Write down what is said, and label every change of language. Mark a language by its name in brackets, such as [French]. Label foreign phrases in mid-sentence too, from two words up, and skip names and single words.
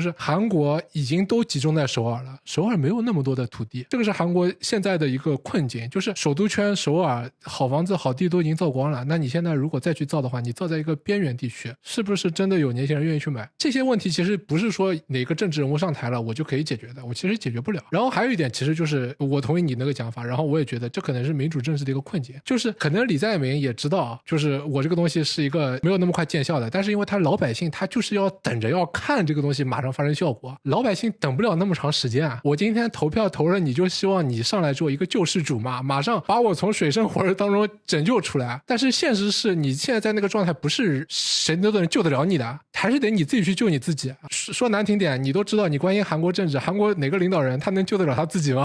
[Chinese] 就是韓國已經都集中在首爾了，首爾沒有那麼多的土地，這個是韓國現在的一個困境，就是首都圈首爾好房子好地都已經造光了，那你現在如果再去造的話，你造在一個邊緣地區，是不是真的有年輕人願意去買？這些問題其實不是說哪個政治人物上台了我就可以解決的，我其實解決不了。然後還有一點，其實就是我同意你那個講法，然後我也覺得這可能是民主政治的一個困境，就是可能李在明也知道，就是我這個東西是一個沒有那麼快見效的，但是因為他老百姓他就是要等着要看這個東西馬上發生效果，老百姓等不了那麼長時間啊。我今天投票投了，你就希望你上來做一個救世主嘛，馬上把我從水深火熱當中拯救出來。但是現實是你現在在那個狀態，不是誰都能救得了你的，還是得你自己去救你自己。說難聽點，你都知道你關心韓國政治，韓國哪個領導人他能救得了他自己嗎？